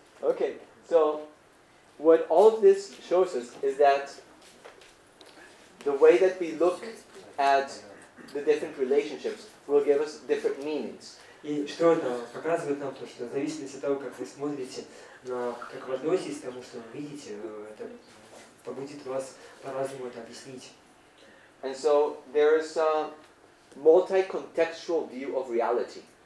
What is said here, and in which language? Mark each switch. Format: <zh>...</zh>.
<en>Okay, so what all of this shows us is that the way that we look at the different relationships will give us different meanings.</en> <ru>И что это показывает нам, то, что в зависимости от того, как вы смотрите, как вы относитесь к тому, что вы видите, это побудит вас по-разному это объяснить.</ru> <en>And so there is a multi-contextual view of reality.</en>